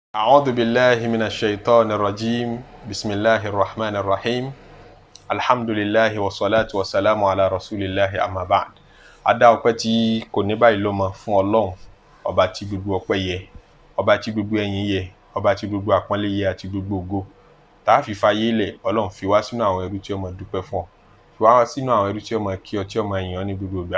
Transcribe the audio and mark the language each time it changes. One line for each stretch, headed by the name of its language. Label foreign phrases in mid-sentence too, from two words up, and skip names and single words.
Arabic: أعوذ بالله من الشيطان الرجيم بسم الله الرحمن الرحيم الحمد لله والصلاة والسلام على رسول الله أما بعد.
Yoruba: Adá ọpẹ́ tí kò ní báyìí ló mọ fún Ọlọ́run, ọba tí gbogbo ọpẹ́ yẹ, ọba tí gbogbo ẹ̀yìn yẹ, ọba tí gbogbo àpọ́nlé yẹ àti gbogbo ògo. Tá a fi fayé lẹ̀, Ọlọ́run fi wá sínú àwọn ẹrú tí ó máa dúpẹ́ fún ọ. Fi wá sínú àwọn ẹrú tí ó máa kí ọ, tí ó máa yìn ọ́ ní gbogbo ìgbà.